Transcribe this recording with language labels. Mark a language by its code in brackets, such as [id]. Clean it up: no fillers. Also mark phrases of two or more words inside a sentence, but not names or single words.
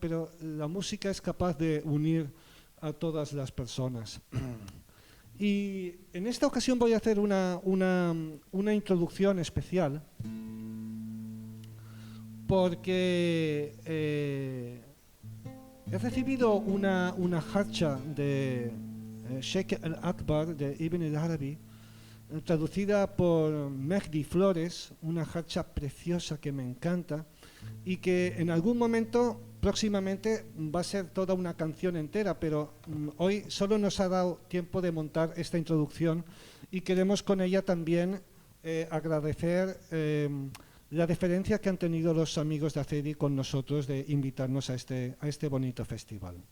[es] Pero la música es capaz de unir a todas las personas. Y en esta ocasión voy a hacer una introducción especial porque he recibido una jarcha de Sheikh al-Akbar de Ibn al-Arabi, traducida por Mehdi Flores, una jarcha preciosa que me encanta y que en algún momento próximamente va a ser toda una canción entera, pero hoy solo nos ha dado tiempo de montar esta introducción y queremos con ella también agradecer la deferencia que han tenido los amigos de ACEDI con nosotros de invitarnos a este bonito festival.